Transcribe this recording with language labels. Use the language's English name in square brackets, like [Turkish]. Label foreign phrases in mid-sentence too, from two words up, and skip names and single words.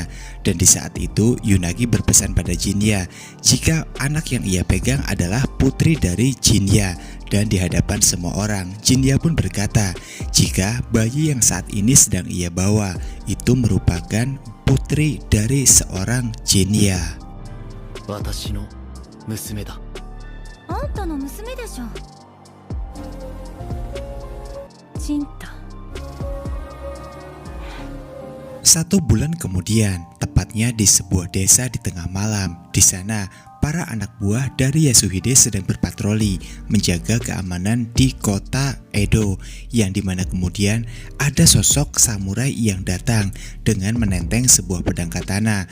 [Indonesian] Dan di saat itu Yunagi berpesan pada Jinya jika anak yang ia pegang adalah putri dari Jinya. Dan di hadapan semua orang, Jinya pun berkata jika bayi yang saat ini sedang ia bawa itu merupakan putri dari seorang Jinya. [Japanese] 私の娘だ. あんたの娘でしょ。Cinta. [Indonesian] 1 bulan kemudian, tepat tepatnya di sebuah desa di tengah malam. Di sana, para anak buah dari Yasuhide sedang berpatroli menjaga keamanan di kota Edo, yang dimana kemudian ada sosok samurai yang datang dengan menenteng sebuah pedang katana.